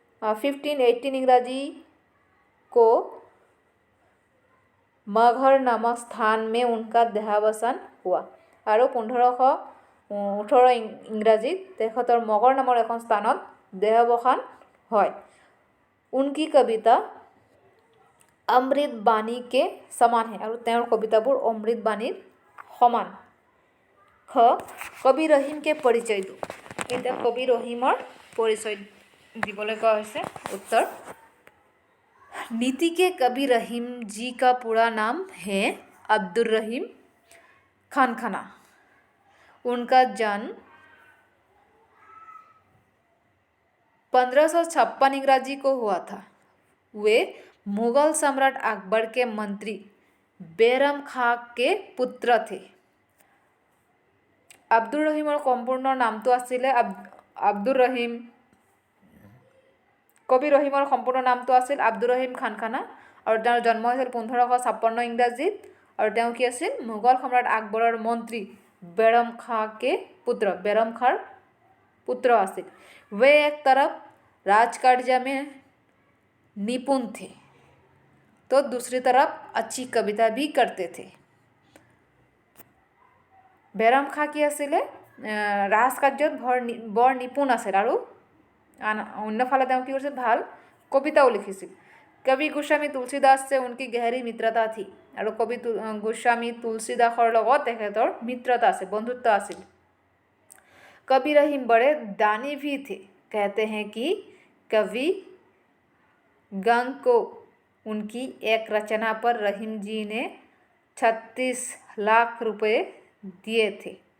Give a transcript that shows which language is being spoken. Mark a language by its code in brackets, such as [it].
[hi] 1518 इंग्राजी को मगहर नामक स्थान में उनका देहावसान हुआ। [as] আৰু 1518 इंग्राजीत তেখেতৰ মগৰ নামৰ এখন স্থানত দেহাৱসান হয়। [hi] उनकी कविता अमृत बाणी के समान है। [as] और তেওঁৰ কবিতাবোৰ অমৃত বাণীৰ সমান। [hi] খ, কবি ৰহিম के परिचय दो। [as] এতিয়া কবি ৰহিমৰ পৰিচয় দিবলৈ কোৱা হৈছে। [hi] उत्तर, नीति के कवि रहीम जी का पूरा नाम है अब्दुल रहीम खानखाना। उनका जन्म 1556 इंग्राजी को हुआ था। वे मुगल सम्राट अकबर के मंत्री बैरम खां के पुत्र थे। [as] আব্দুর রহিমৰ সম্পূৰ্ণ নামটো আছিলে আব্দুর রহিম। কবি ৰহিমৰ সম্পূৰ্ণ নামটো আছিল আব্দুর ৰহিম খানখানা। আৰু তেওঁৰ জন্ম হৈছিল 1556 ইংৰাজীত। আৰু তেওঁ কি আছিল? মোগল সম্ৰাট আকবৰৰ মন্ত্ৰী [hi] बैरम खां के पुत्र, बैरम खां पुत्र [as] আছিল। [hi] वे एक तरफ राजकार्य में निपुण थे तो दूसरी तरफ अच्छी कविता भी करते थे। [as] बैरम खां কি আছিলে? ৰাজকাৰ্যত বৰ নিপুণ আছিল আৰু অন্যফালে তেওঁ কি কৰিছিল? ভাল কবিতাও লিখিছিল। [hi] कवि गोस्वामी तुलसीदास से उनकी गहरी मित्रता थी। और कवि गोस्वामी तुलसीदासर [as] লগত তেখেতৰ मित्रता আছে, बंधुत्व আছিল। [hi] कवि रहीम बड़े दानी भी थे। कहते हैं कि कवि गंग को उनकी एक रचना पर रहीम जी ने 36 लाख रुपए दिए थे।